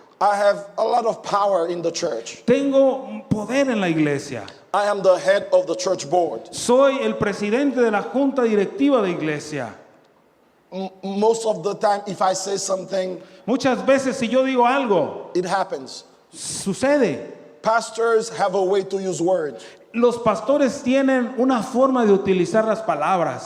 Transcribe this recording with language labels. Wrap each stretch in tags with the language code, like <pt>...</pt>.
<en>I have a lot of power in the church.</en> <es>tengo poder en la iglesia.</es> <en>I am the head of the church board.</en> <es>Soy el presidente de la junta directiva de iglesia.</es> <en>Most of the time, if I say something,</en> <es>Muchas veces si yo digo algo,</es> <en>it happens.</en> <es>sucede.</es> <en>Pastors have a way to use words.</en> <es>Los pastores tienen una forma de utilizar las palabras,</es>